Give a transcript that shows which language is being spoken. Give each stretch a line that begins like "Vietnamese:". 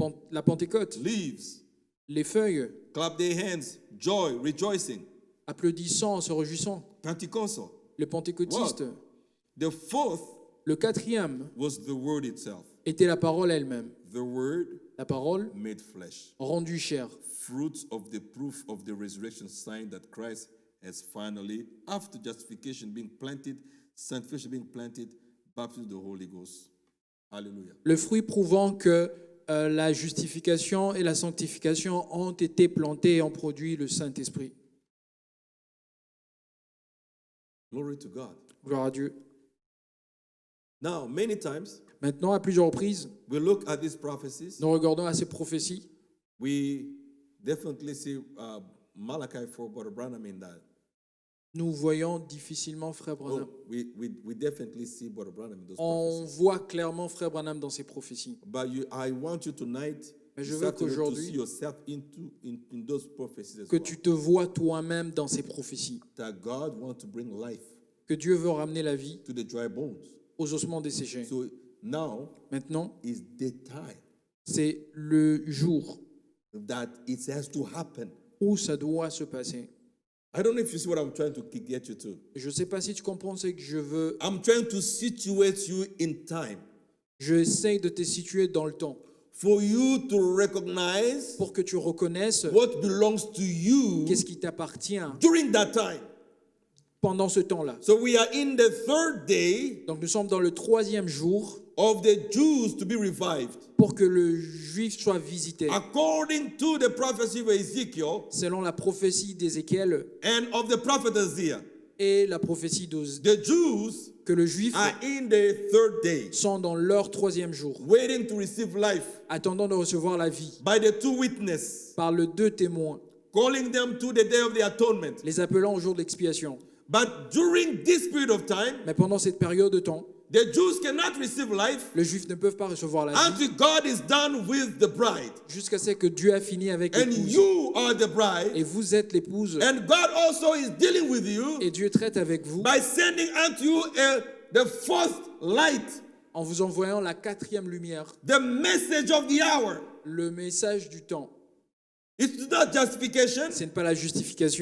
French: La Pentecôte.
English: Leaves.
French: Les feuilles,
English: Clap their hands. Joy, rejoicing.
French: applaudissant, se réjouissant.
English: Pentecostal.
French: Le pentecôtiste.
English: The fourth
French: Le 4e
English: was the word itself.
French: était la parole elle-même.
English: The word
French: La parole
English: made flesh.
French: rendue chair.
English: Fruits of the proof of the resurrection sign that Christ has finally, after justification being planted, sanctification being planted, baptism of the Holy Ghost. Hallelujah.
French: Le fruit prouvant que la justification et la sanctification ont été plantés et ont produit le Saint-Esprit.
English: Glory to God.
French: Gloire à Dieu.
English: Now, many times,
French: Maintenant, à plusieurs reprises,
English: we look at these prophecies.
French: nous regardons à ces prophéties.
English: We definitely see Malachi 4, Brother Branham in that.
French: Nous voyons difficilement Frère Branham.
English: Oh, we definitely see Brother Branham in those
French: On
English: prophecies.
French: voit clairement Frère Branham dans ces prophéties.
English: But I want you tonight
French: Mais je
English: this
French: veux
English: afternoon to
French: qu'aujourd'hui,
English: see yourself in those prophecies as
French: que
English: well.
French: tu te vois toi-même dans ces prophéties.
English: That God wants to bring life
French: Que Dieu veut ramener la vie
English: to the dry bones.
French: aux ossements desséchés.
English: So now
French: Maintenant,
English: is the time
French: c'est le jour
English: that it has to happen.
French: où ça doit se passer.
English: I don't know if you see what I'm trying to get you to.
French: Je ne sais pas si tu comprends ce que je veux.
English: I'm trying to situate you in time
French: J'essaie de te situer dans le temps
English: for you to recognize
French: pour que tu reconnaisses
English: what belongs to you
French: qu'est-ce qui t'appartient
English: during that time.
French: pendant ce temps-là.
English: So we are in the third day
French: Donc nous sommes dans le 3e jour
English: of the Jews to be revived.
French: pour que le juif soit visité.
English: According to the prophecy of Ezekiel
French: Selon la prophétie d'Ézéchiel
English: and of the prophet Isaiah.
French: et la prophétie d'Osée,
English: the Jews
French: que le juif
English: are in the third day,
French: sont dans leur troisième jour,
English: waiting to receive life
French: attendant de recevoir la vie
English: by the two witnesses,
French: par le deux témoins,
English: calling them to the day of the atonement.
French: les appelant au jour de l'expiation.
English: But during this period of time,
French: Mais pendant cette période de temps,
English: the Jews cannot receive life
French: les Juifs ne peuvent pas recevoir la vie
English: until God is done with the bride.
French: jusqu'à ce que Dieu a fini avec
English: And
French: l'épouse.
English: you are the bride.
French: Et vous êtes l'épouse.
English: And God also is dealing with you
French: Et Dieu traite avec vous
English: by sending unto you the fourth light,
French: en vous envoyant la quatrième lumière,
English: the message of the hour.
French: le message du temps.
English: It's not justification.
French: Ce n'est pas la justification,